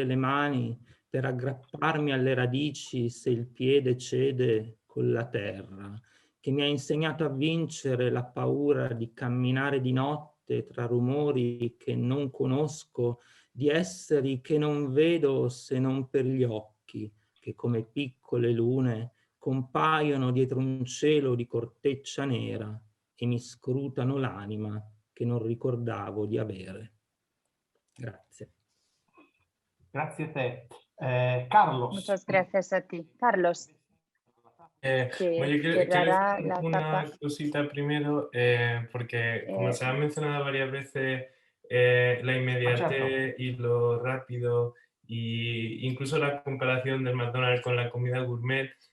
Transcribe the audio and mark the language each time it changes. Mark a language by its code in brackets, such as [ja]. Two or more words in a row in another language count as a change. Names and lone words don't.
[it] le mani per aggrapparmi alle radici se il piede cede con la terra, che mi ha insegnato a vincere la paura di camminare di notte tra rumori che non conosco, di esseri che non vedo se non per gli occhi, che come piccole lune compaiono dietro un cielo di corteccia nera e mi scrutano l'anima che non ricordavo di avere. Grazie. Grazie a te. Carlos. [es] Muchas gracias a ti. Carlos, que Quiero cerrará decir la una tapa. cosita primero, porque como se ha mencionado varias veces, la inmediatez y lo rápido, y incluso la comparación del McDonald's con la comida gourmet,